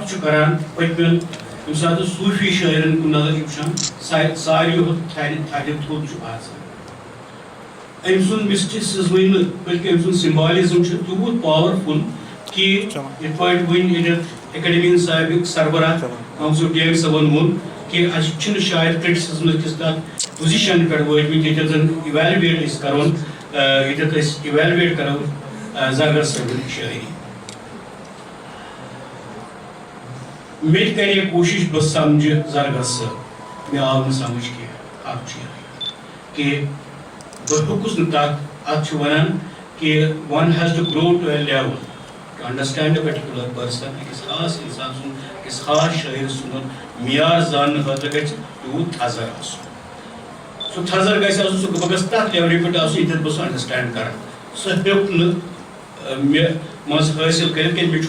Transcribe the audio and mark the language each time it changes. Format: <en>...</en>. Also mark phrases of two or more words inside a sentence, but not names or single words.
<ks>چھُ کران پٔتمٮ۪ن ییٚمہِ ساتہٕ صوٗفی شٲعرن کُن نظر چھُ وٕچھان ساروٕے کھۄتہٕ تھدِ تھوٚد چھُ آسان أمۍ سُنٛد مسٹِسزمٕے نہٕ بٔلکہِ أمۍ سُنٛد سمبالزم چھُ تیوٗت پاورفُل کہِ یِتھ پٲٹھۍ وٕنۍ ییٚتٮ۪تھ ایکڈمی صٲبِق سربراہ منصوٗر ڈیگ صٲبن ووٚن کہِ اَسہِ چھُنہٕ شاید کرٹسزمس کِس تتھ پُزِشن پٮ۪ٹھ وٲتمٕتۍ ییٚتٮ۪تھ زن اِویلویٹ أسۍ کرون ییٚتٮ۪تھ أسۍ اِویلویٹ کرو زرگر صٲبٕنۍ شٲعری مےٚ تہِ کرے کوٗشش بہٕ سمجھٕ زرگر صٲب مےٚ آو نہٕ سمجھ کینٛہہ اکھ چھُ یِہوٚے کہِ بہٕ ہیوٚکُس نہٕ تتھ اتھ چھِ ونان کہِ</ks> <en>one has to grow to a level to understand a particular person</en> <ks>أکِس خاص انسان سُنٛد أکِس خاص شٲعر سُنٛد معیار زاننہٕ خٲطرٕ گژھِ تیوٗت تھزر آسُن سُہ تھزر گژھِ آسُن سُہ بہٕ گژھٕ تتھ لیولہِ پٮ۪ٹھ آسُن ییٚتٮ۪تھ بہٕ سُہ انڈرسٹینڈ کرٕ سُہ ہیوٚک نہٕ مےٚ منٛز حٲصِل کٔرِتھ کیٚنٛہہ مےٚ</ks>